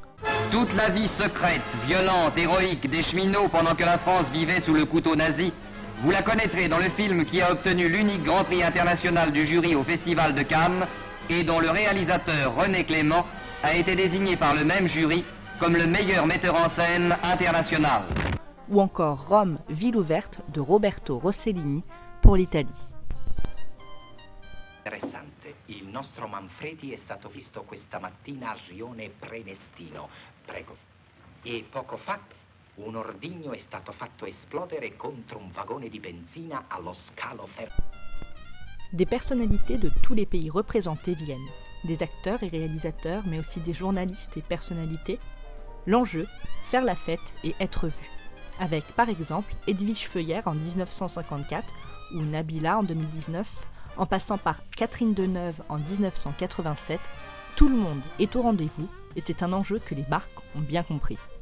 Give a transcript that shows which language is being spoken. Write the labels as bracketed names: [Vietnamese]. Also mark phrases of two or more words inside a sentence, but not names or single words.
[French] Toute la vie secrète, violente, héroïque des cheminots pendant que la France vivait sous le couteau nazi, vous la connaîtrez dans le film qui a obtenu l'unique Grand Prix international du jury au Festival de Cannes et dont le réalisateur René Clément a été désigné par le même jury comme le meilleur metteur en scène international. Ou encore Rome, ville ouverte de Roberto Rossellini pour l'Italie. [Italian] Interessante. Il nostro Manfredi è stato visto questa mattina a Rione Prenestino. Prego. E poco fa un ordigno è stato fatto esplodere contro un vagone di benzina allo scalo ferro. [French] Des personnalités de tous les pays représentés viennent. Des acteurs et réalisateurs, mais aussi des journalistes et personnalités. L'enjeu, faire la fête et être vu. Avec par exemple Edwige Feuillère en 1954 ou Nabila en 2019, en passant par Catherine Deneuve en 1987, tout le monde est au rendez-vous et c'est un enjeu que les marques ont bien compris.